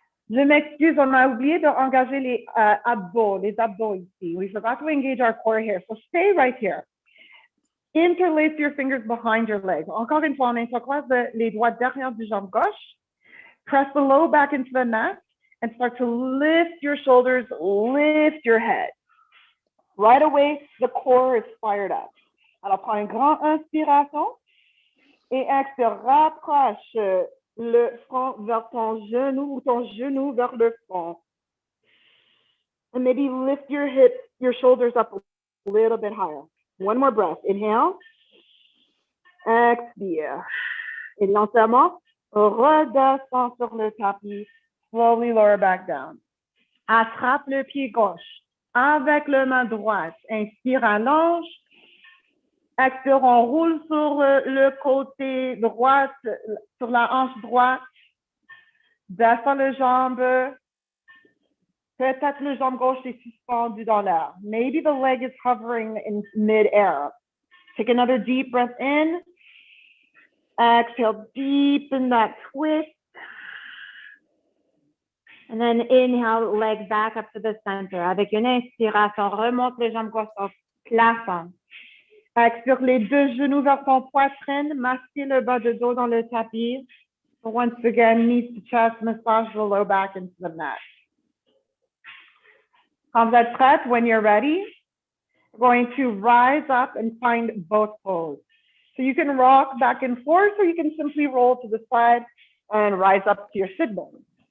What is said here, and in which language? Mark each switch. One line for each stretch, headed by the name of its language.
French: Je m'excuse, on a oublié d'engager les abdos ici.
English: We forgot to engage our core here, so stay right here. Interlace your fingers behind your legs.
French: Encore une fois, on intercroise les doigts derrière du jambe gauche.
English: Press the low back into the mat and start to lift your shoulders, lift your head. Right away, the core is fired up.
French: Alors, prends une grande inspiration et expire, rapproche le front vers ton genou ou ton genou vers le front.
English: And maybe lift your hips, your shoulders up a little bit higher. One more breath. Inhale. Expire.
French: Et lentement, redescends sur le tapis.
English: Slowly lower back down.
French: Attrape le pied gauche avec la main droite. Inspire, allonge. Expire, on roule sur le côté droit, sur la hanche droite. Descends le jambe. Peut-être le jambe gauche est suspendu dans l'air.
English: Maybe the leg is hovering in mid-air. Take another deep breath in. Exhale, deepen that twist. And then inhale, leg back up to the center.
French: Avec une inspiration, remonte les jambes gauche au plafond. Expire les deux genoux vers ton poitrine. Masser le bas de dos dans le tapis.
English: So once again, knees to chest, massage the low back into the mat.
French: Quand vous êtes prête,
English: when you're ready, we're going to rise up and find both toes. So you can rock back and forth, or you can simply roll to the side and rise up to your sit bones.